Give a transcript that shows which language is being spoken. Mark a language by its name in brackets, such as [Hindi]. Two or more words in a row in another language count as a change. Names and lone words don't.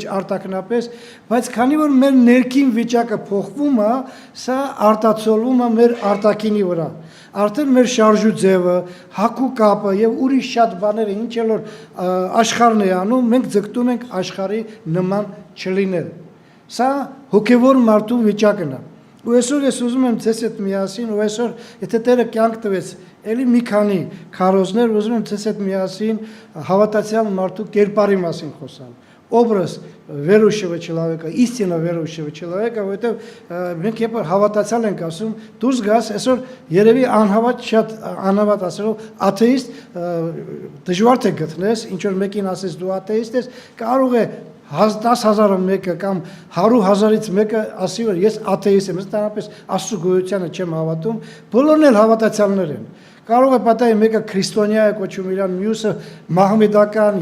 [Armenian] արտաքնապես, բայց քանի որ մեր ներքին վիճակը փոխվում է, սա արտացոլվում է մեր արտաքինի վրա։ Արդեն մեր շարժու ձևը, հակու կապը եւ ուրիշ շատ բաները, ինչ էլ որ աշխարհն է անում, մենք ձգտում ենք աշխարհի նման չլինել։ Սա հոգեվոր մարդու վիճակն է։ Ու այսօր ես ուզում եմ ձեզ հետ միասին, ու այսօր եթե Տերը կյանք տվեց, էլի մի քանի քարոզներ ուզում եմ ձեզ հետ միասին հավատացյալ մարդու կերպարի մասին խոսալ։ [Russian] образ верующего человека, истинно верующего человека, [Armenian] որովհետև մենք երբ հավատացյալ ենք ասում, դուրս գաս, այսօր երևի անհավատ շատ անհավատ ասելով աթեիստ դժվար թե գտնես, ինչ որ մեկին ասես դու աթեիստ ես, կարող է 10,000-ը մեկը կամ 100,000-ից մեկը ասի որ ես աթեիստ եմ, ընդհանրապես Աստծո գոյությանը չեմ հավատում, բոլորն էլ հավատացյալներ են։ Կարող է պատահի մեկը քրիստոնյա է կոչում իրան, մյուսը մահմեդական,